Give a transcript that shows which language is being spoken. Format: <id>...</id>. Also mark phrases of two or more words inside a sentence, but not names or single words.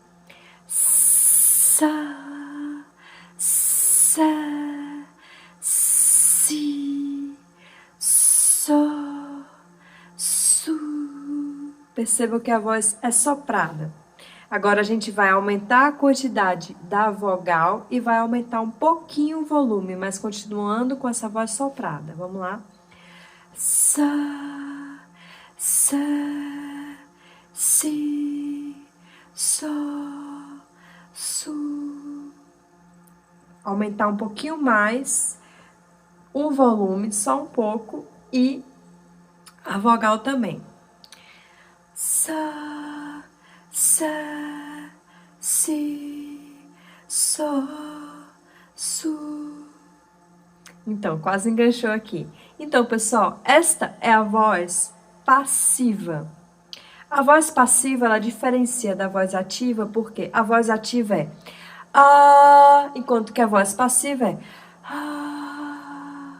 <pt>Sa, sa, si, Percebam que a voz é soprada. Agora a gente vai aumentar a quantidade da vogal e vai aumentar um pouquinho o volume, mas continuando com essa voz soprada. Vamos lá. Sa, sa, si, sol, su. Aumentar um pouquinho mais o volume, só um pouco, e a vogal também. Sa, sa, si, sol, su. Então, quase enganchou aqui. Então, pessoal, esta é a voz passiva. A voz passiva, ela diferencia da voz ativa, porque a voz ativa é ah, enquanto que a voz passiva é ah.</pt>